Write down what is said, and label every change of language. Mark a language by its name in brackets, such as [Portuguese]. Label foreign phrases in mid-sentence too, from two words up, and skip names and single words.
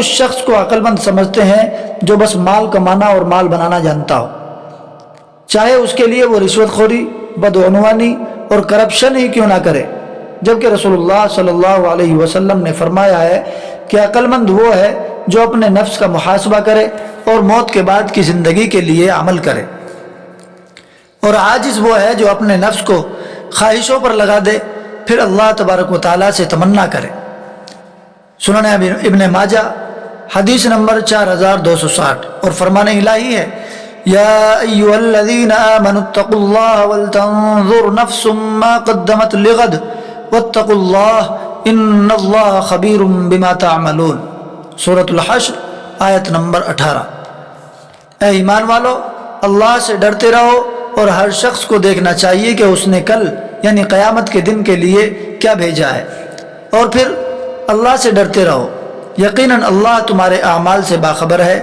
[Urdu] شخص کو عقل مند سمجھتے ہیں جو بس مال کمانا اور مال بنانا جانتا ہو، چاہے اس کے لیے وہ رشوت خوری، بدعنوانی اور کرپشن ہی کیوں نہ کرے، جبکہ رسول اللہ [Arabic] صلی اللہ علیہ وسلم [Urdu] نے فرمایا ہے کہ عقل مند وہ ہے جو اپنے نفس کا محاسبہ کرے اور موت کے بعد کی زندگی کے لیے عمل کرے، اور عاجز وہ ہے جو اپنے نفس کو خواہشوں پر لگا دے پھر اللہ [Arabic] تبارک و تعالیٰ [Urdu] سے تمنا کرے۔ سنن ابن ماجہ حدیث نمبر 4260، اور فرمان الہی ہے، [Arabic] يا أيها الذين آمنوا اتقوا الله ولتنظر نفس ما قدمت لغد واتقوا الله إن الله خبير بما تعملون. [Urdu] سورۃ الحشر آیت نمبر 18. اے ایمان والو، اللہ سے ڈرتے رہو اور ہر شخص کو دیکھنا چاہیے کہ اس نے کل یعنی قیامت کے دن کے لیے کیا بھیجا ہے، اور پھر اللہ سے ڈرتے رہو، یقیناً اللہ تمہارے اعمال سے باخبر ہے.